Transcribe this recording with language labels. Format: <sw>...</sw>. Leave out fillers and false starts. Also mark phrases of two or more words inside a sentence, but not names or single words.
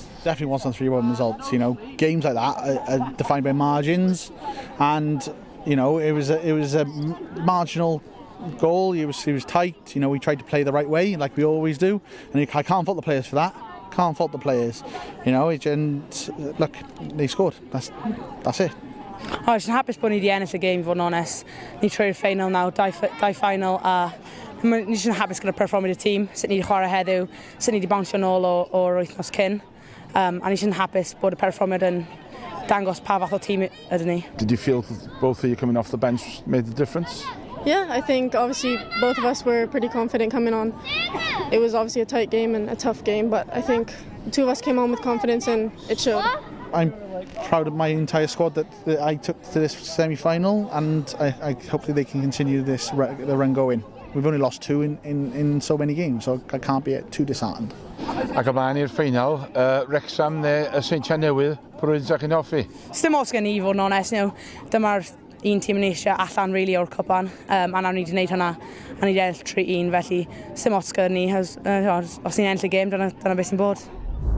<en>Definitely wasn't 3-1 results. Games like that are defined by margins, and it was a marginal goal. It was tight. We tried to play the right way like we always do, and I can't fault the players for that. Can't fault the players. And look, they scored. That's it.</en> <cy>O, jyst yn hapus bod ni wedi ennill y gêm, I fod yn onest. Ni trwy'r ffeinal nawr, dau ffeinal, a ni jyst yn hapus gyda'r perfformiad y tîm, sut ni wedi chwarae heddiw, sut ni wedi bounsio nôl o'r wythnos cyn. A ni jyst yn hapus bod y perfformiad yn dangos pa fath o tîm ydyn ni.</cy> <en>Did you feel both of you coming off the bench made the difference? Yeah, I think obviously both of us were pretty confident coming on. It was obviously a tight game and a tough game, but I think the two of us came on with confidence and it showed. I'm proud of my entire squad that I took to this semi-final, and I hopefully they can continue the run going. We've only lost 2 in so many games, so I can't be too disheartened.</en> <cy>Ac ymlaen i'r ffeinal, Wrexham neu y Seintiau Newydd, pwy ydych chi'n hoffi? Sdim os gen I fod yn onest, dyma'r un tîm yn eisiau allan really o'r cwpan, a nawr ni wedi gwneud hwnna, a ni wedi ennill 3-1, felly sdim os gen I, os ni'n ennill y gêm, dyna beth sy'n bod.</cy>